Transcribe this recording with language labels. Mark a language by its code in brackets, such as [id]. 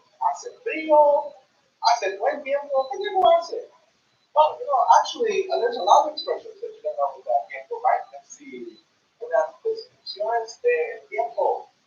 [es] Hace frío, hace buen tiempo. ¿Qué tiempo hace? [en] Well, actually, there's a lot of expressions that you can know with that tiempo, right? Let's see. [es] Unas descripciones de tiempo.